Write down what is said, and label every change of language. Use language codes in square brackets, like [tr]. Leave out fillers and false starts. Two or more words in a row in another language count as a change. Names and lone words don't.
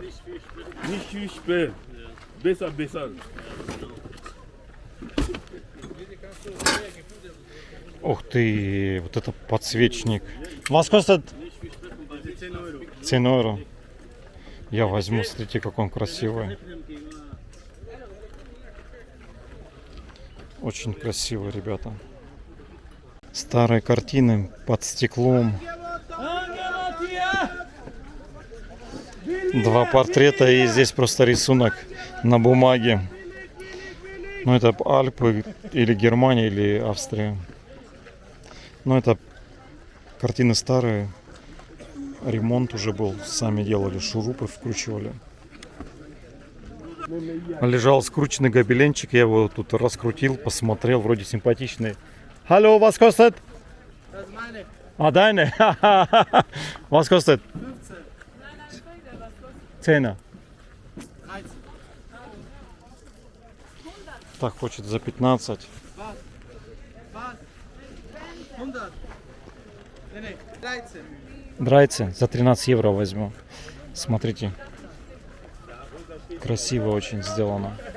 [de] Nicht viel spät. Besser, besser. [ru] Ух ты, вот это подсвечник. [de] Was kostet? 10 евро. [ru] Я возьму, смотрите, как он красивый. Очень красивый, ребята. Старые картины под стеклом. Два портрета и здесь просто рисунок на бумаге. Ну это Альпы или Германия или Австрия. Но это картины старые. Ремонт уже был. Сами делали, шурупы вкручивали. Лежал скрученный гобеленчик. Я его тут раскрутил, посмотрел. Вроде симпатичный. [de] Hallo, was kostet? Ah, deine. Was kostet? 10. [ru] Так, хочет за 15. 13. За 13 евро возьму. Смотрите. Красиво очень сделано.